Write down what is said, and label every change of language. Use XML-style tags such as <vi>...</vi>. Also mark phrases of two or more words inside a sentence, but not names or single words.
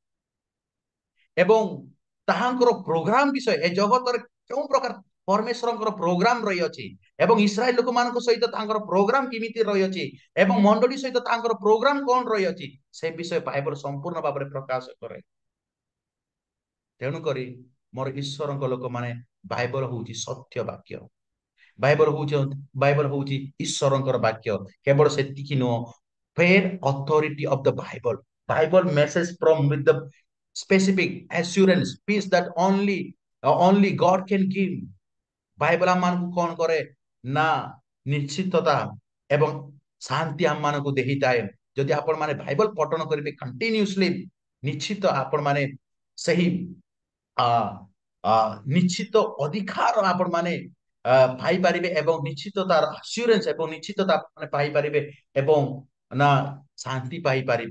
<or>ଏବଂ ତାହାଙ୍କର ପ୍ରୋଗ୍ରାମ ବିଷୟ, ଏ ଜଗତରେ କେଉଁ ପ୍ରକାର ପରମେଶ୍ୱରଙ୍କର ପ୍ରୋଗ୍ରାମ ରହିଅଛି ଏବଂ ଇସ୍ରାଏଲ ଲୋକମାନଙ୍କ ସହିତ ତାଙ୍କର ପ୍ରୋଗ୍ରାମ କେମିତି ରହିଅଛି ଏବଂ ମଣ୍ଡଳୀ ସହିତ ତାଙ୍କର ପ୍ରୋଗ୍ରାମ କଣ ରହିଅଛି, ସେ ବିଷୟ ବାଇବଲ ସମ୍ପୂର୍ଣ୍ଣ ଭାବରେ ପ୍ରକାଶ କରେ। ତେଣୁକରି ମୋର ଈଶ୍ୱରଙ୍କ ଲୋକମାନେ, ବାଇବଲ ହଉଛି ସତ୍ୟ ବାକ୍ୟ। ବାଇବଲ ହଉଛି ଈଶ୍ୱରଙ୍କର ବାକ୍ୟ। କେବଳ ସେତିକି ନୁହଁ,</or> <en>fair authority of the Bible message from with the specific assurance peace that only God can give।</en> <or>ବାଇବଲ ଆମମାନଙ୍କୁ କଣ କରେ ନା ନିଶ୍ଚିତତା ଏବଂ ଶାନ୍ତି ଆମମାନଙ୍କୁ ଦେଇଥାଏ। ଯଦି ଆପଣ ମାନେ ବାଇବଲ ପଠନ କରିବେ କଣ୍ଟିନ୍ୟୁସଲି, ନିଶ୍ଚିତ ଆପଣ ମାନେ ସେହି ଆ ଆ ନିଶ୍ଚିତ ଅଧିକାର ଆପଣ ମାନେ ପାଇପାରିବେ ଏବଂ ନିଶ୍ଚିତ ତାର ଆସ୍ୟୁରାନ୍ସ ଏବଂ ନିଶ୍ଚିତତା ମାନେ ପାଇପାରିବେ ଏବଂ ନା ଶାନ୍ତି ପାଇପାରିବେ।</or>